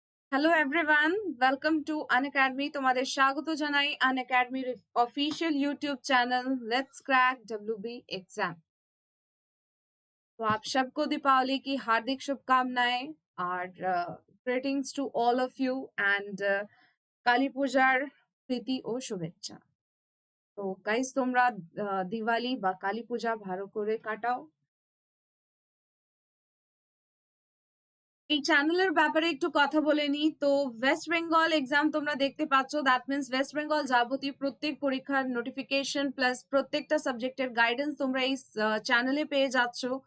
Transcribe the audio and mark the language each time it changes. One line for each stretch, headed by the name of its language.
Bangla: Hello everyone, welcome to Unacademy. তোমাদের স্বাগত জানাই আনএকাডেমির official YouTube চ্যানেल let's crack WB exam.
Hindi: तो आप सबको दीपावली की हार्दिक शुभकामनाएं और
English: greetings to all of you
Hindi: and
Bangla: Kali পূজার প্রীতি ও শুভেচ্ছা। তো গাইস, তোমরা দিওয়ালি বা কালী পূজা ভালো করে কাটাও। এই চ্যানেলের ব্যাপারে একটু কথা বলে নি। তো ওয়েস্ট বেঙ্গল এক্সাম তোমরা দেখতে পাচ্ছ, দ্যাট মিনস ওয়েস্ট বেঙ্গল যাবতীয় প্রত্যেক পরীক্ষার নোটিফিকেশন প্লাস প্রত্যেকটা সাবজেক্টের গাইডেন্স তোমরা এই চ্যানেলে পেয়ে যাচ্ছ।